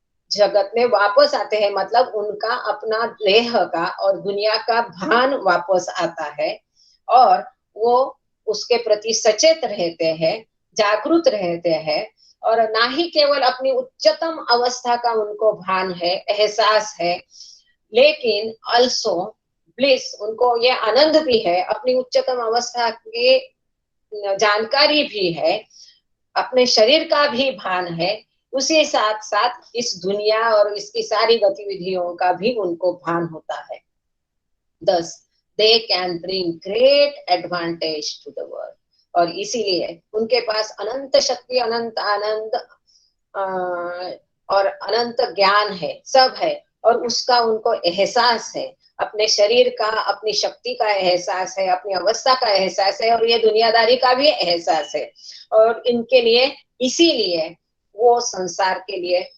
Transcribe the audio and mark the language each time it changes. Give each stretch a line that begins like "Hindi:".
Hindi: जगत में वापस आते हैं, मतलब उनका अपना देह का और दुनिया का भान वापस आता है और वो उसके प्रति सचेत रहते हैं, जागरूक रहते हैं, और ना ही केवल अपनी उच्चतम अवस्था का उनको भान है, एहसास है, लेकिन also ब्लिस, उनको ये आनंद भी है, अपनी उच्चतम अवस्था के जानकारी भी है, अपने शरीर का भी भान है, उसी साथ साथ इस दुनिया और इसकी सारी गतिविधियों का भी उनको भान होता है।
English: Thus, they can bring great advantage to the world.
Hindi: और इसीलिए उनके पास अनंत शक्ति, अनंत आनंद और अनंत ज्ञान है, सब है, और उसका उनको एहसास है, अपने शरीर का, अपनी शक्ति का एहसास है, अपनी अवस्था का एहसास है, और ये दुनियादारी का भी एहसास है। और इनके लिए, इसीलिए वो संसार के लिए